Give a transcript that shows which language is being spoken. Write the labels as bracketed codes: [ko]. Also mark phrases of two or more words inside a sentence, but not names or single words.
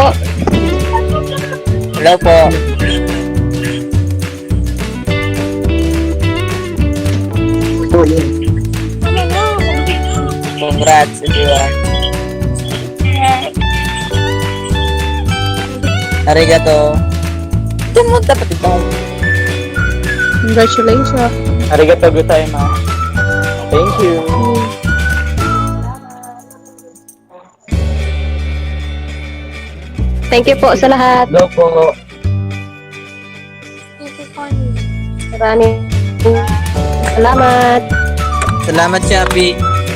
[tl] Hello po. [en] Congrats, everyone. [tl] Arigato. Ito mo dapat ito. [en] Congratulations. [ja] ありがとうございます. [en] Thank you. Thank you [tl] po sa lahat. Hello po. Maraming salamat. Salamat, Shabi.